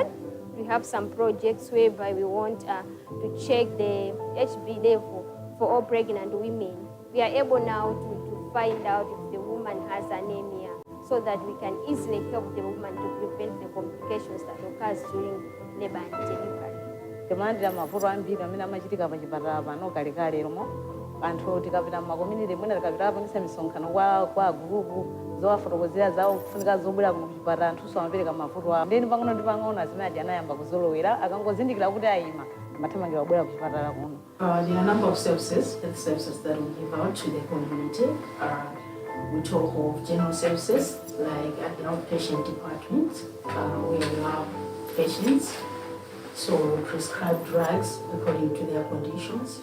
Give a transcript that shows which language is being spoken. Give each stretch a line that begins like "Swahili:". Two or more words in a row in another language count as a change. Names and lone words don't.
English: We have some projects whereby we want to check the HB level for all pregnant women. We are able now to find out if the woman has anemia so that we can easily help the woman to prevent the complications that occurs during labor and delivery.
Nyanja: Demandira mavuto ambiri amene amachitika pa chipatala pano kalekale lomwe anthu tikapita m'makomuniti mwina tikapita aponisa misonkhano kwa gurupu zowafotokozera zawo kufunika zobwera kuno kuchipatala anthuso amapereka mavuto awo. Ndeni pang'ono ndi pang'ono azimati anayamba kuzolowera akangozindikira kuti ayima amathamangira kubwera kuchipatala kuno.
English: There are a number of services, health services that we give out to the community. We talk of general services like at the outpatient department where we have patients. So we prescribe drugs according to their conditions.